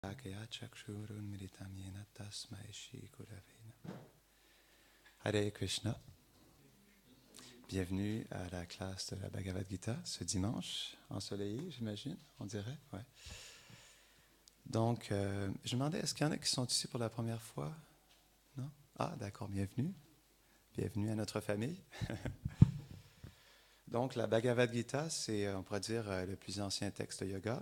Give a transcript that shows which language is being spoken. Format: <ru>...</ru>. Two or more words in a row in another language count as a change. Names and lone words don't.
<sa>Kaya chakshurunmilitam yena tasmai shri gurave namaha. Hare Krishna.</sa> <fr>Bienvenue à la classe de la Bhagavad Gita ce dimanche, ensoleillé, j'imagine, on dirait. Ouais. Donc, je me demandais, est-ce qu'il y en a qui sont ici pour la première fois? Non? Ah, d'accord, bienvenue. Bienvenue à notre famille. Donc, la Bhagavad Gita, c'est, on pourrait dire, le plus ancien texte de yoga.</fr>